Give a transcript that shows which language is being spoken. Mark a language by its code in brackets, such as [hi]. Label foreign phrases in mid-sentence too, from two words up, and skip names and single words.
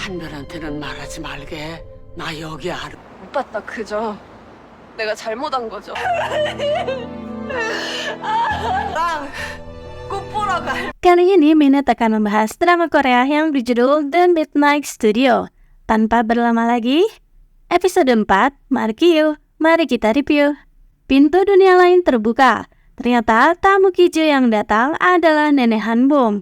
[ko] 한별한테는 말하지 말게. 나 여기 알아. 오빠 나 그저 내가 잘못한 거죠. [id] Kali ini Minute akan membahas drama Korea yang berjudul The Midnight Studio. Tanpa berlama lagi, episode 4, mari kita review. Pintu dunia lain terbuka. Ternyata tamu Kiju yang datang adalah Nenek Hanbom.